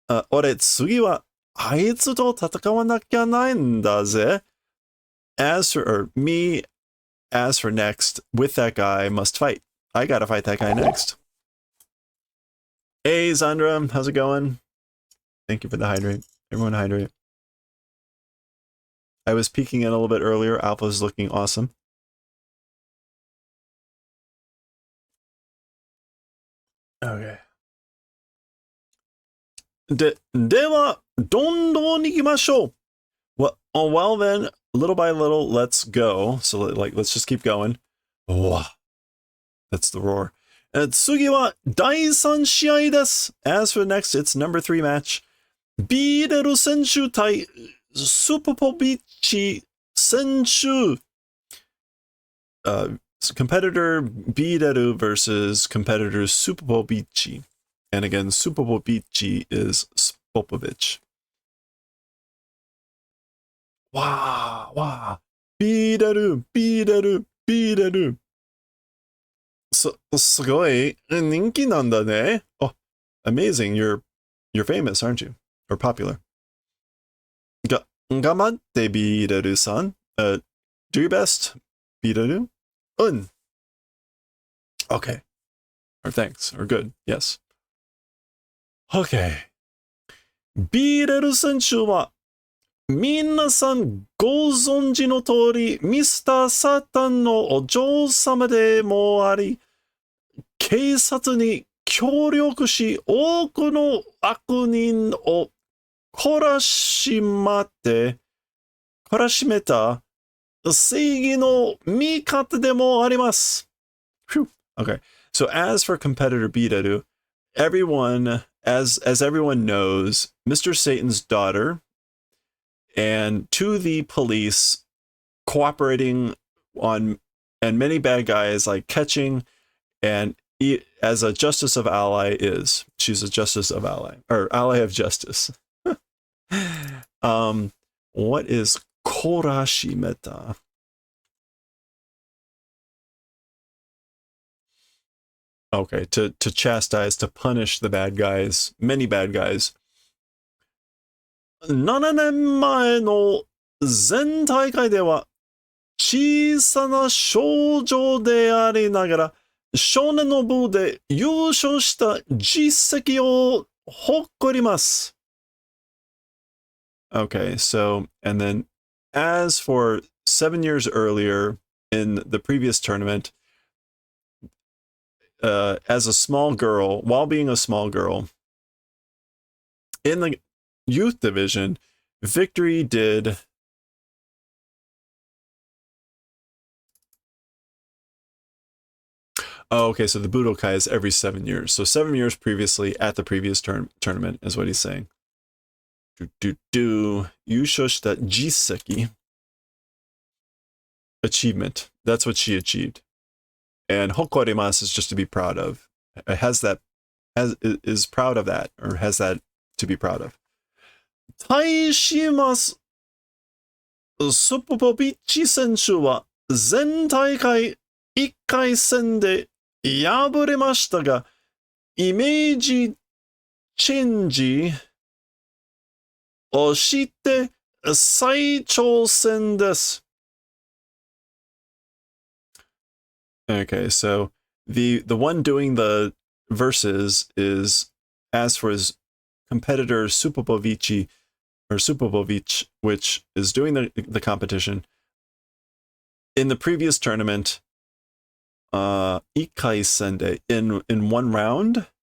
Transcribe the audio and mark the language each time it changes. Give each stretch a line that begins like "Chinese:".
Japanese: 俺次はあいつと戦わなきゃないんだぜ.
English: As for next, with that guy, must fight. I gotta fight that guy next. Hey, Zandra, how's it going? Thank you for the hydrate. Everyone hydrate. I was peeking in a little bit earlier. Alpha's looking awesome. Okay.
Japanese: では、どんどん行きましょう.
English: Well then, little by little, let's go. So, like, let's just keep going. Oh, that's the roar. 次は第3試合です. As for next, it's number 3 match.
Japanese: ビーレル選手対スポポビッチ選手.
English: competitor Bideru versus competitor Supovici. And again, Supovici is Spopovich. Wow. Bideru.
Japanese: すごい人気なんだね. Oh, amazing.
English: You're famous, aren't you? Or popular.
Japanese: 頑張って、ビーデルさん.
English: Do your best, ビーデル. Okay. Or thanks. Or good. Yes. Okay.
Japanese: ビーデル選手は、皆さんご存知の通り、ミスター・サタンのお嬢様でもあり、警察に協力し、多くの悪人を懲らしめた正義の味方でもあります。
English: Phew. Okay. So as for competitor Bideru, everyone, as everyone knows, Mr. Satan's daughter and to the police cooperating on, and many bad guys like catching, and as a justice of ally is. She's a justice of ally, or ally of justice. What is korashimeta? Okay, to chastise, to punish the bad guys, many bad guys.
Japanese: 7年前の全大会では小さな少女でありながら少年の部で優勝した実績を誇ります。
English: Okay, so, and then as for 7 years earlier in the previous tournament, as a small girl, while being a small girl, in the youth division, Victory did okay, so the Budokai is every 7 years. So 7 years previously at the previous tournament is what he's saying.
Japanese: Yushoushita Jiseki.
English: Achievement. That's what she achieved. And Hokorimasu is just to be proud of. Is proud of that, or has that to be proud of.
Japanese: Taishimasu Supovici 選手は全大会1回戦で敗れましたが、イメージチェンジをして再挑戦です。
English: Okay, so the one doing the verses is, as for his competitor Supovici, which is doing the competition. In the previous tournament, Ikai Sende, in one round.